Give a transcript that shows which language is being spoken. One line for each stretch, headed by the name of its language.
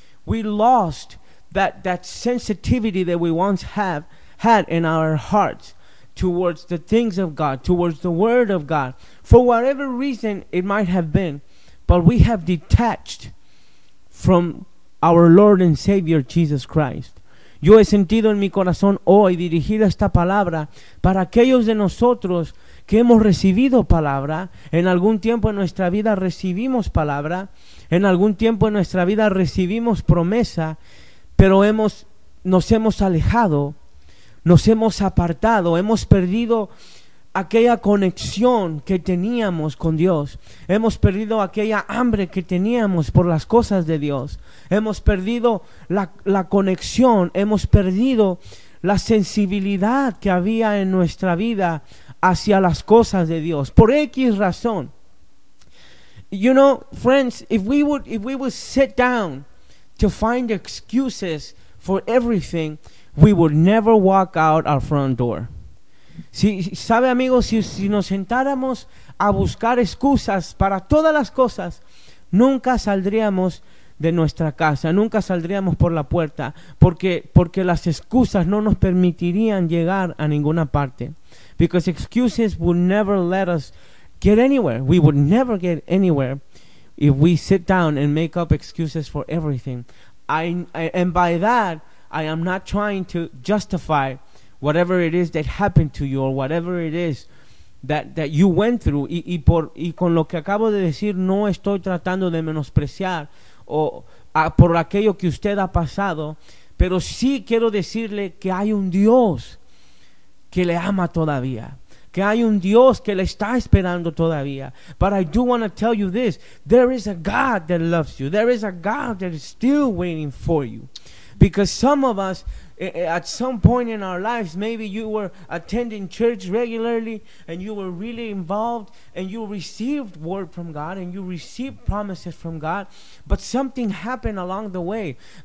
English: We lost that sensitivity that we once had in our hearts towards the things of God, towards the word of God, for whatever reason it might have been. But we have detached from our Lord and Savior Jesus Christ.
Spanish: Yo he sentido en mi corazón hoy dirigir esta palabra para aquellos de nosotros que hemos recibido palabra. En algún tiempo en nuestra vida recibimos palabra, en algún tiempo en nuestra vida recibimos promesa, pero nos hemos alejado, nos hemos apartado, hemos perdido aquella conexión que teníamos con Dios. Hemos perdido aquella hambre que teníamos por las cosas de Dios. Hemos perdido la conexión, hemos perdido la sensibilidad que había en nuestra vida hacia las cosas de Dios. Por X razón.
English: You know, friends, if we would sit down to find excuses for everything, we would never walk out our front door.
Spanish: Si, sabe amigos, si nos sentáramos a buscar excusas para todas las cosas, nunca saldríamos de nuestra casa, nunca saldríamos por la puerta, porque las excusas no nos permitirían llegar a ninguna parte.
English: Because excuses would never let us get anywhere. We would never get anywhere if we sit down and make up excuses for everything. And by that, I am not trying to justify whatever it is that happened to you, or whatever it is that you went through.
Spanish: Y con lo que acabo de decir, no estoy tratando de menospreciar por aquello que usted ha pasado, pero sí quiero decirle que hay un Dios que le ama todavía, que hay un Dios que le está esperando todavía.
English: But I do want to tell you this: there is a God that loves you. There is a God that is still waiting for you. Because some of us, at some point in our lives, maybe you were attending church regularly and you were really involved and you received word from God and you received promises from God, but something happened along the way.